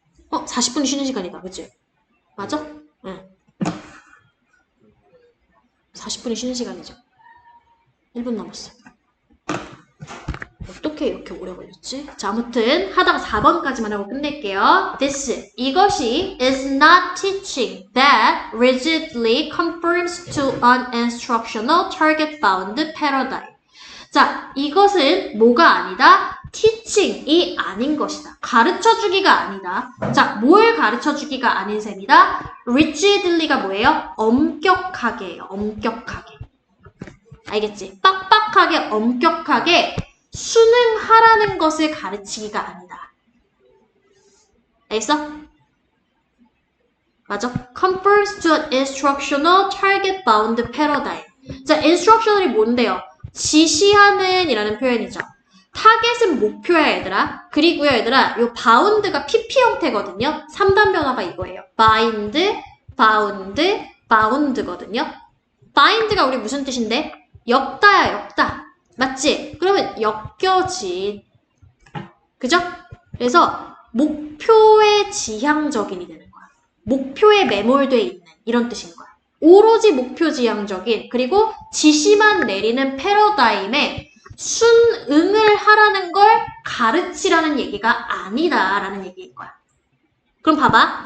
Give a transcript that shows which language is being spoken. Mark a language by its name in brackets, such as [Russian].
[Korean] 40분 쉬는 시간이다. 그치? 맞아? 응. 40분이 쉬는 시간이죠. 1분 남았어. 어떻게 이렇게 오래 걸렸지? 자, 아무튼 하다가 4번까지만 하고 끝낼게요. 이것이 [English] is not teaching that rigidly conforms to an instructional target-bound paradigm. [Korean] 자, 이것은 뭐가 아니다? teaching이 아닌 것이다. 가르쳐주기가 아니다. 자, 뭘 가르쳐주기가 아닌 셈이다? rigidly가 뭐예요? 엄격하게예요. 엄격하게. 알겠지? 빡빡하게, 엄격하게 순응하라는 것을 가르치기가 아니다. 알겠어? 맞아? [English] Conforms to an instructional target-bound paradigm. [Korean] 자, instructional이 뭔데요? 지시하는 이라는 표현이죠. 타겟은 목표야, 얘들아. 그리고요, 얘들아, 요 bound가 PP 형태거든요. 3단 변화가 이거예요. [English] bind, bound, bound거든요. [Korean] bind가 우리 무슨 뜻인데? 엮다야, 엮다. 맞지? 그러면 엮여진. 그죠? 그래서 목표에 지향적인이 되는 거야. 목표에 매몰돼 있는 이런 뜻인 거야. 오로지 목표 지향적인 그리고 지시만 내리는 패러다임에 순응을 하라는 걸 가르치라는 얘기가 아니다라는 얘기인 거야. 그럼 봐봐.